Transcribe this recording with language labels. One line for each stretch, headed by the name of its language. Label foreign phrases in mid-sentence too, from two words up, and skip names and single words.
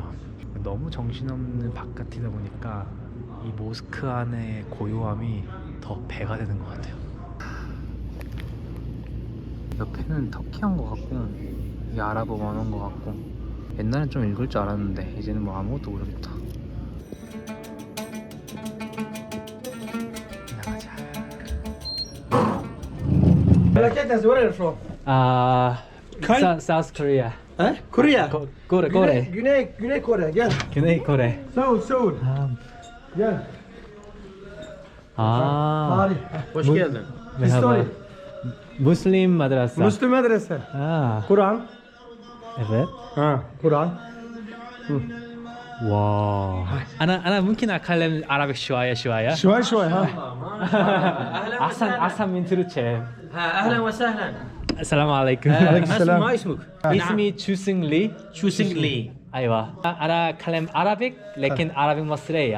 Korean: 너무 정신없는 바깥이다 보니까 이 모스크 안의 고요함이 더 배가 되는 것 같아요. 옆에는 터키어인 것 같고 이게 아랍어 원어인 것 같고, 옛날엔 좀 읽을 줄 알았는데 이제는 뭐 아무것도 모르겠다. 나가자.
English: Where are you from? South Korea. Korea.
Turkish: Kore. Güney Kore. Gel. Güney Kore. Seoul. Gel. Tarih. Hoş geldin. Merhaba.
English: Muslim madrasa.
Turkish: Müslüm medrese. Kur'an. Evet. Kur'an.
Arabic: واو انا ممكن اتكلم عربي شويه شوي ها. احسن من تركيا. اهلا وسهلا. السلام عليكم. ما اسمك؟ اسمي تشوسن لي. شوسنج لي. ايوه انا اتكلم عربي لكن عربي مصريه.